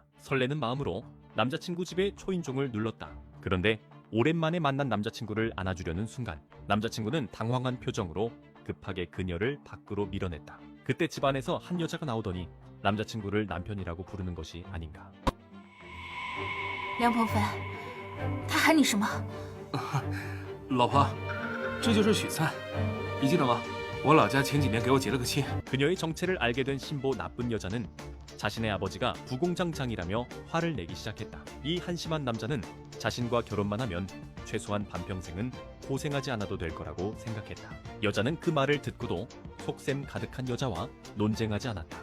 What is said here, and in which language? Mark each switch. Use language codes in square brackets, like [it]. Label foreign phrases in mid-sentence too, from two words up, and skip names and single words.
[ko] 설레는 마음으로 남자친구 집의 초인종을 눌렀다. 그런데 오랜만에 만난 남자친구를 안아주려는 순간 남자친구는 당황한 표정으로 급하게 그녀를 밖으로 밀어냈다. 그때 집 안에서 한 여자가 나오더니 남자친구를 남편이라고 부르는 것이 아닌가. [zh] 梁鹏飞，他喊你什么？老婆，这就是许灿，你记得吗？我老家前几年给我结了个亲。 [ko] 그녀의 정체를 알게 된 신보 나쁜 여자는 자신의 아버지가 부공장장이라며 화를 내기 시작했다. 이 한심한 남자는 자신과 결혼만 하면 최소한 반평생은 고생하지 않아도 될 거라고 생각했다. 여자는 그 말을 듣고도 속셈 가득한 여자와 논쟁하지 않았다.